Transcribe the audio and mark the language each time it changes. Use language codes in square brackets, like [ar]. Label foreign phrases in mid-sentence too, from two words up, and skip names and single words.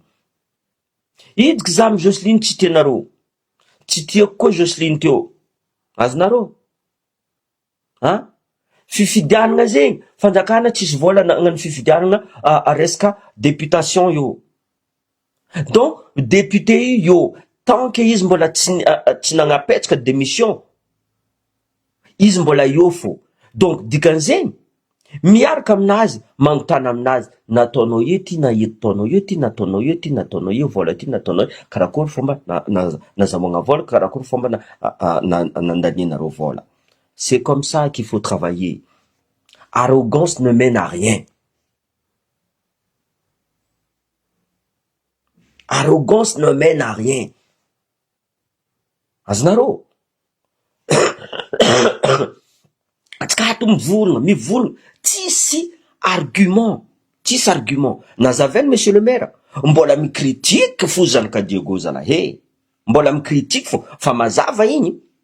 [mg] Idiky za amy Jocelyne tsy tianareo, tsy tiako koa Jocelyne teo, azonareo? Fifidianana zegny, fanjakana tsisy vola nagnano fifidianana resaka députation io. Donc député io, [fr] tant que [mg] izy mbola tsy nagnapetsaka démission, izy mbola io fo. Donc dikan'zegny, miaraka aminazy, magnotana aminazy, nataonao ety, na etaonao ety, nataonao ety, nataonao io, vola ty nataonao, karakory fomba nazamoagna vola, karakory fomba nandaninareo vola. [fr] C'est comme ça qu'il faut travailler. Arrogance ne mène à rien. Arrogance ne mène à rien. [mg] Azonareo? Atsika ato mivolagna, tsisy argument. Nazavainy [fr] monsieur le maire, [mg] mbola micritique fo zanaka Diego zala, mbola micritique fo, fa mazava igny.